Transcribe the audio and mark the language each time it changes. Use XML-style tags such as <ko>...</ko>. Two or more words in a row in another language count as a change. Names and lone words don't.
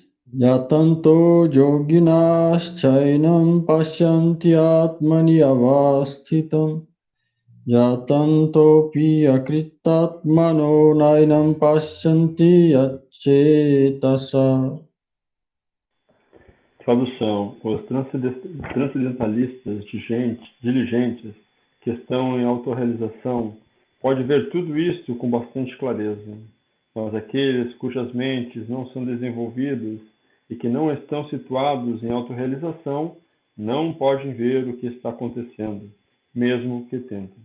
<sa>Yatanto yoginas chainam pashyanti atmani avasthitam yatanto akritatmano nainam pashyanti achetasa.</sa> <pt>Tradução: os transcendentalistas diligentes que estão em autorrealização podem ver tudo isto com bastante clareza, mas aqueles cujas mentes não são desenvolvidas e que não estão situados em autorrealização não podem ver o que está acontecendo, mesmo que tentem.</pt>